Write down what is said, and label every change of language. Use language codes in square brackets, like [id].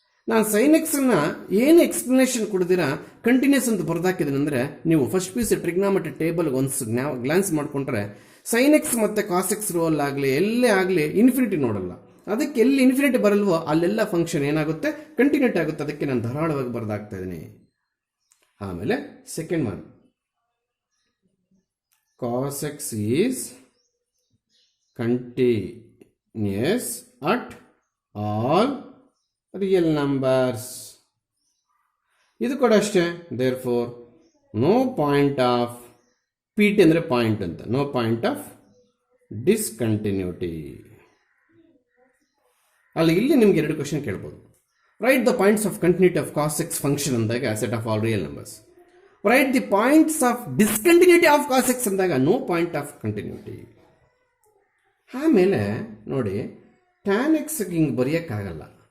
[kn] ನಾನು ಸೈನ್ ಎಕ್ಸ್ನ ಏನು ಎಕ್ಸ್ಪ್ಲನೇಷನ್ ಕೊಡ್ದಿರಾ ಕಂಟಿನ್ಯೂಸ್ ಅಂತ ಬರ್ದಾಕಿದ್ದೀನಿ ಅಂದರೆ ನೀವು ಫಸ್ಟ್ ಪೀಸ್ ಟ್ರಿಗ್ನಾಮೆಟ್ರಿ ಟೇಬಲ್ಗೆ ಒಂದು ಗ್ಲಾನ್ಸ್ ಮಾಡಿಕೊಂಡ್ರೆ ಸೈನ್ ಎಕ್ಸ್ ಮತ್ತು ಕಾಸ್ ಎಕ್ಸ್ ರೋಲ್ ಆಗಲಿ ಎಲ್ಲೇ ಆಗಲಿ ಇನ್ಫಿನಿಟಿ ನೋಡಲ್ಲ. ಅದಕ್ಕೆ ಎಲ್ಲಿ ಇನ್ಫಿನಿಟಿ ಬರಲ್ವೋ ಅಲ್ಲೆಲ್ಲ ಫಂಕ್ಷನ್ ಏನಾಗುತ್ತೆ ಕಂಟಿನ್ಯೂಟಿ ಆಗುತ್ತೆ. ಅದಕ್ಕೆ ನಾನು ಧಾರಾಳವಾಗಿ ಬರ್ದಾಗ್ತಾ ಇದ್ದೀನಿ. ಆಮೇಲೆ [en] Second one, cos x is continuous at all real numbers. [kn] ಇದು ಕೂಡ ಅಷ್ಟೇ. [en] therefore no point of pt [kn] ಅಂದರೆ ಪಾಯಿಂಟ್ ಅಂತ, [en] no point of discontinuity. [kn] ಅಲ್ಲಿ ಇಲ್ಲಿ ನಿಮ್ಗೆ 2 ಕ್ವಶನ್ ಕೇಳ್ಬೋದು. [en] write the points of continuity of cos x function [kn] ಅಂದಾಗ [en] Set of all real numbers. Write the points of discontinuity of cos x [kn] ಅಂದಾಗ [en] No point of continuity. [kn] ಆಮೇಲೆ ನೋಡಿ tan X ಹಿಂಗೆ ಬರೆಯೋಕ್ಕಾಗಲ್ಲ.